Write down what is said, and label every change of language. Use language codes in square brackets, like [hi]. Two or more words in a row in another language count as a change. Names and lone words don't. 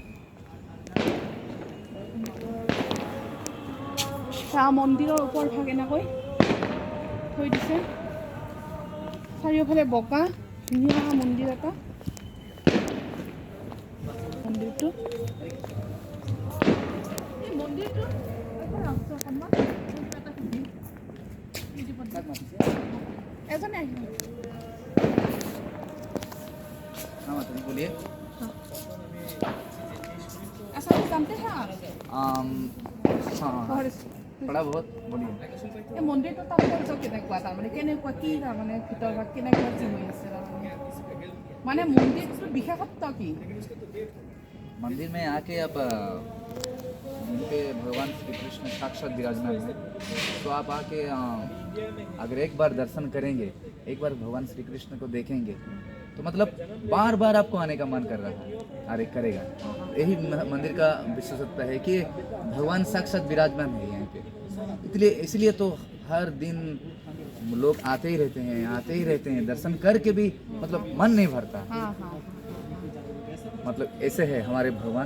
[as] মন্দিৰৰ ওপৰ ভাগ এনেকৈ থৈ দিছে চাৰিওফালে বগা ধুনীয়া মন্দিৰ এটা মন্দিৰটো এই মন্দিৰটো এজনে আহিব [hi] बोलिए ऐसा कुछ जानते हैं आप हाँ पढ़ा बहुत बोलिए [as] এই মন্দিৰটো তাৎপৰ্য কেনেকুৱা তাৰমানে কেনেকুৱা কি তাৰমানে ভিতৰ ভাগ কেনেকুৱা কি হৈ আছে তাৰমানে মানে মন্দিৰটোৰ বিশেষত্ব কি [hi] मंदिर में आके आप पे भगवान श्री कृष्ण साक्षात विराजमान है तो आप आके अगर एक बार दर्शन करेंगे एक बार भगवान श्री कृष्ण को देखेंगे तो मतलब बार बार आपको आने का मन कर रहा है अरे करेगा यही मंदिर का विशेषता है कि भगवान साक्षात विराजमान है यहाँ पे इसलिए तो हर दिन लोग आते ही रहते हैं दर्शन करके भी मतलब मन नहीं भरता मतलब ऐसे है हमारे भगवान